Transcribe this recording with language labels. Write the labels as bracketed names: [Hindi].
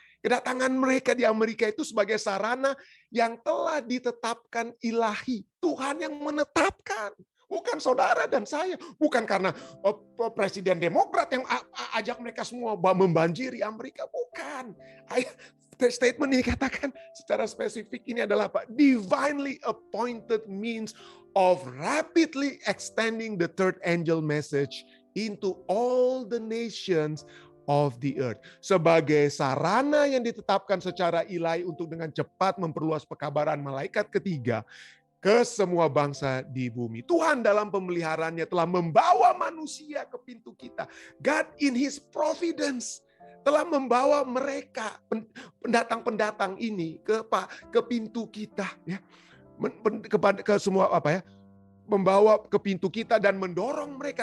[Indonesian] Kedatangan mereka di Amerika itu sebagai sarana yang telah ditetapkan ilahi. Tuhan yang menetapkan. Bukan saudara dan saya. Bukan karena Presiden Demokrat yang ajak mereka semua membanjiri Amerika. Bukan. Statement ini katakan secara spesifik ini adalah apa? [English] Divinely appointed means of rapidly extending the third angel message into all the nations of the earth. [Indonesian] Sebagai sarana yang ditetapkan secara ilahi untuk dengan cepat memperluas pekabaran malaikat ketiga ke semua bangsa di bumi. Tuhan dalam pemeliharaannya telah membawa manusia ke pintu kita. [English] God in His providence [Indonesian] telah membawa mereka, pendatang-pendatang ini ke pintu kita, ya, ke semua membawa ke pintu kita dan mendorong mereka.